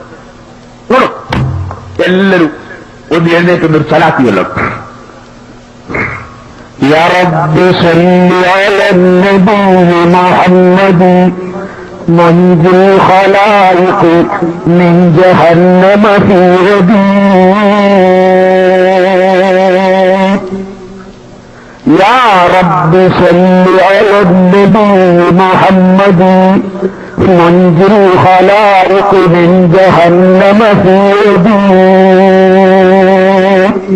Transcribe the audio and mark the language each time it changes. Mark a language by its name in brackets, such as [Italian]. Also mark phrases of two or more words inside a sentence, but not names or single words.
[Malayalam] എല്ലാവരും ഒന്ന് എഴുന്നേറ്റുന്നൊരു സലാത്തിയല്ലോ. [Arabic] يا ربي صل على النبي محمد منجي الخلائق من جهنم في يدي. يا رب صل على النبي محمد منجي الخلائق من جهنم في يدي.